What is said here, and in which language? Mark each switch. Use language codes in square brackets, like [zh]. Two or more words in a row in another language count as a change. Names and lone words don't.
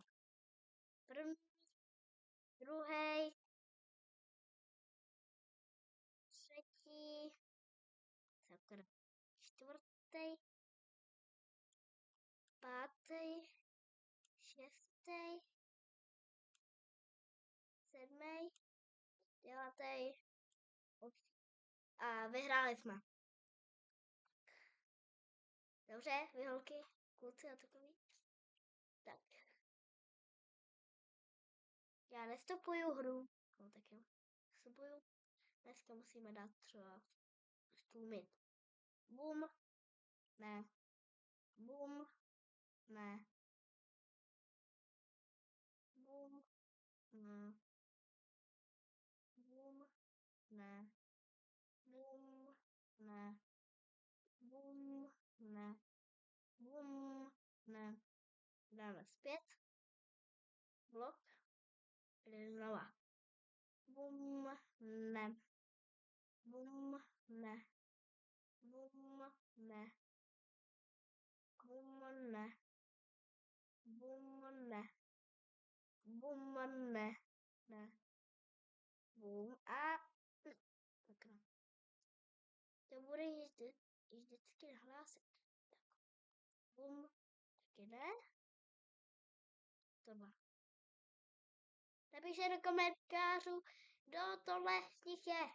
[cs] První, druhý, třetí, čtvrtý, pátý, šestý, sedmý, devátý a vyhráli jsme. Dobře, vy holky, kluci a takový. Tak. Já nestopuju hru. No tak jo. Stopuju. Dneska musíme dát třeba stůmit. Bum. Ne. Bum. Ne. Bum. Ne. Bum. Ne. Bum. Ne. Bum. Ne. Bum. Ne. Dáme zpět. Blok. Jde znova. Bum. Ne. Bum. Ne. Bum. Ne. Bum. Ne. Bum. Ne. Bum. Ne. Ne. Bum. A takhle. To bude vždycky nahlásit. Tak. Bum. Taky ne. Tohle. Napište do komentářů, kdo tohle z nich je.